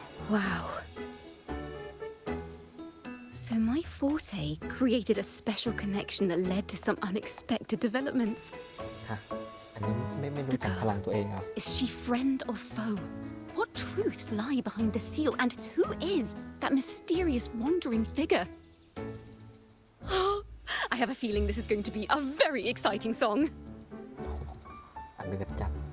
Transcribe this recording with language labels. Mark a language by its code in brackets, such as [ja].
[en] Wow. So my forte created a special connection that led to some unexpected developments. [th] ฮะ อันนี้ไม่รู้จักพลังตัวเองเหรอ [en] Is she friend or foe? What truths lie behind the seal? And who is that mysterious wandering figure? I have a feeling this is going to be a very exciting song. [th] อันเลือดจัด